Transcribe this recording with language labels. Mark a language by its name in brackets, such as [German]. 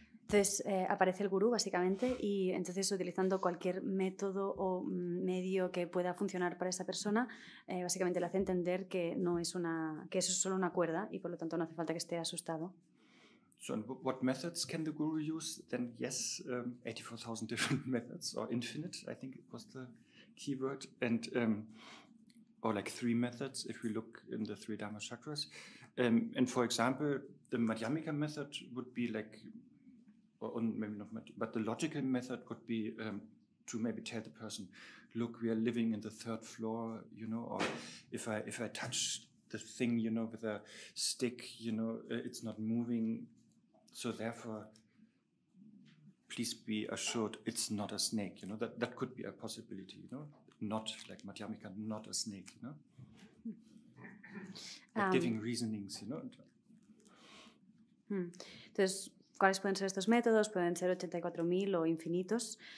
[Spanish] Entonces aparece el gurú básicamente, y entonces utilizando cualquier método o medio que pueda funcionar para esa persona, básicamente le hace entender que que eso es solo una cuerda, y por lo tanto no hace falta que esté asustado. [English] So, what methods can the guru use? Then yes, 84,000 different methods, or infinite, I think it was the key word, and or like 3 methods if we look in the 3 Dharma chakras. And for example, the Madhyamika method would be like, or maybe not, but the logical method could be to maybe tell the person, look, we are living in the 3rd floor, or if I touch the thing, with a stick, it's not moving, so therefore, please be assured it's not a snake, that could be a possibility, not like Madhyamika, not a snake, like giving reasonings, [Spanish] Entonces, ¿cuáles pueden ser estos métodos? Pueden ser 84.000 o infinitos.